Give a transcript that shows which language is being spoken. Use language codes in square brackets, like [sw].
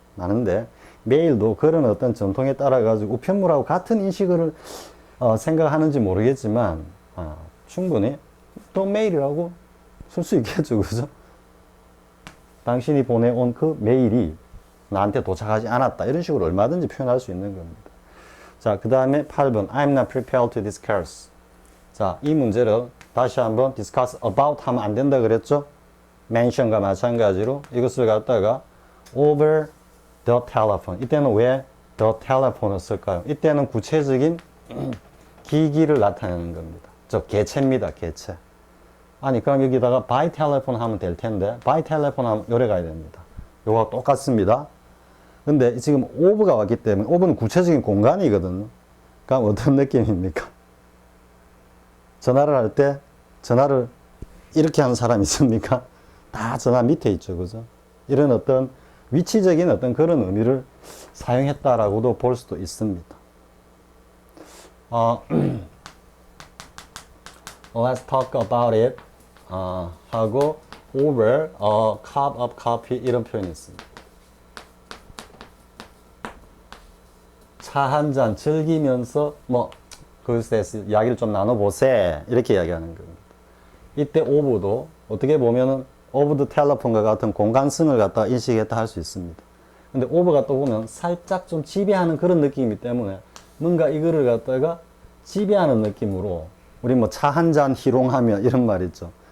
[ko] 많은데 메일도 그런 어떤 전통에 따라 가지고 우편물하고 같은 인식을 생각하는지 모르겠지만 충분히 또 메일이라고 쓸 수 있겠죠, 그죠? 당신이 보내온 그 메일이 나한테 도착하지 않았다 이런 식으로 얼마든지 표현할 수 있는 겁니다. 자, 그 다음에 8번 [en] I'm not prepared to discuss. [ko] 자, 이 문제를 다시 한번 [en] discuss about [ko] 하면 안 된다 그랬죠? mention과 마찬가지로 이것을 갖다가 [en] over the telephone. [ko] 이때는 왜 the telephone을 쓸까요? 이때는 구체적인 기기를 나타내는 겁니다. 저 개체입니다, 개체. 아니, 그럼 여기다가 by telephone 하면 될 텐데, by telephone 하면 요래 가야 됩니다. 요거 똑같습니다. 근데 지금 over가 왔기 때문에, over는 구체적인 공간이거든요. 그럼 어떤 느낌입니까? 전화를 할 때, 전화를 이렇게 하는 사람이 있습니까? 다 전화 밑에 있죠, 그죠? 이런 어떤 위치적인 어떤 그런 의미를 사용했다라고도 볼 수도 있습니다. [en] Let's talk about it. [ko] 하고 [en] over a cup of coffee [ko] 이런 표현이 있습니다. 차 한 잔 즐기면서 그것에 대해서 이야기를 좀 나눠보세 이렇게 이야기하는 겁니다. 이때 over도 어떻게 보면은 [en] over the telephone [ko] 과 같은 공간성을 갖다 인식했다 할 수 있습니다. 근데 over가 또 보면 살짝 좀 지배하는 그런 느낌이기 때문에 뭔가 이거를 갖다가 지배하는 느낌으로 우리 차 한 잔 희롱하며 이런 말 있죠.